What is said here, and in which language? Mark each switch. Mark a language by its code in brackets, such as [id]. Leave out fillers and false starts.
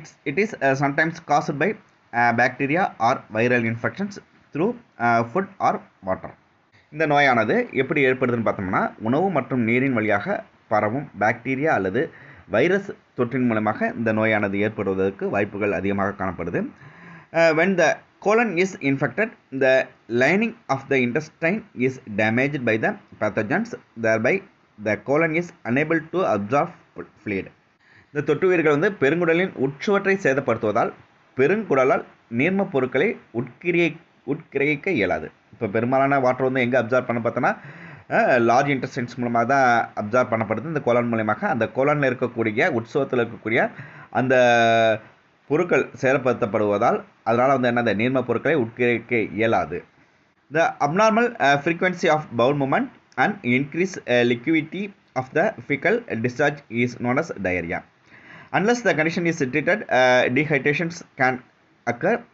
[en] It is sometimes caused by bacteria or viral infections through food or water. [ta] இந்த நோயானது எப்படி ஏற்படுதுன்னு பார்த்தோம்னா உணவு மற்றும் நீரின் வழியாக பரவும் பாக்டீரியா அல்லது வைரஸ் தொற்றின் மூலமாக இந்த நோயானது ஏற்படுவதற்கு வாய்ப்புகள் அதிகமாக காணப்படுது. [en] when the colon is infected, the lining of the intestine is damaged by the pathogens, thereby the colon is unable to absorb fluid. [ta] இந்த தொற்றுயிர்கள் பெருங்குடலின் உட்சுவற்றை சேதப்படுத்துவதால் பெருங்குடலால் நீர்ம பொருட்களை உட்கிரகிக்க இயலாது. இப்போ பெரும்பாலான வாட்டர் எங்கே அப்சார்ப் பண்ண பார்த்தோன்னா [en] large intestines [ta] மூலமாக தான் அப்சார்ப் பண்ணப்படுது. இந்த கோலான் மூலமாக அந்த கோலானில் இருக்கக்கூடிய உட்சுவத்தில் இருக்கக்கூடிய அந்த பொருட்கள் செயல்படுத்தப்படுவதால் அதனால் என்னது நீர்ம பொருட்களை உட்கிரகிக்க இயலாது. [en] The abnormal frequency of bowel movement and increased liquidity of the fecal discharge is known as diarrhea. Unless the condition is treated, dehydrations can occur.